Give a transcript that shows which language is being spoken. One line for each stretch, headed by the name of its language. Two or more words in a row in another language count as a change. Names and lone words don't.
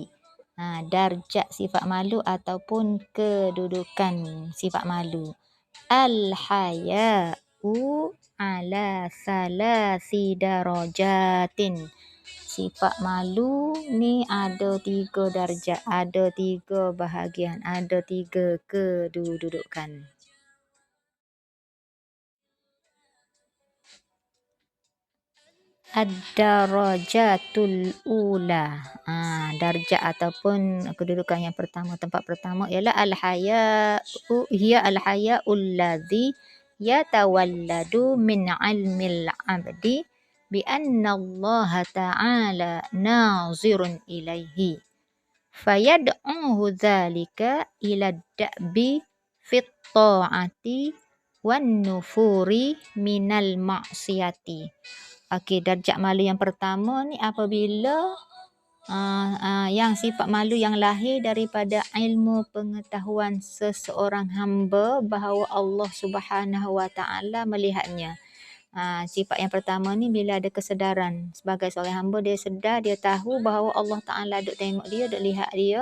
Malay: Darjat sifat malu ataupun kedudukan sifat malu.
Arabic: الحياء على ثلاث درجات.
Malay: Sifat malu ni ada 3 darjat, ada 3 bahagian, ada 3 kedudukan.
Arabic: الدرجة الأولى.
Malay: Darjat ataupun kedudukan yang pertama, tempat pertama ialah
Arabic: الحياء، هي الحياء الذي يتولد من علم العبد بأن الله تعالى ناظر إليه فيدعوه ذلك إلى الدأب في الطاعة والنفور من المعصية.
Malay: Okey, darjat malu yang pertama ni apabila yang sifat malu yang lahir daripada ilmu pengetahuan seseorang hamba bahawa Allah Subhanahu Wa Taala melihatnya. Sifat yang pertama ni bila ada kesedaran sebagai seorang hamba, dia sedar, dia tahu bahawa Allah Taala duk tengok dia, duk lihat dia.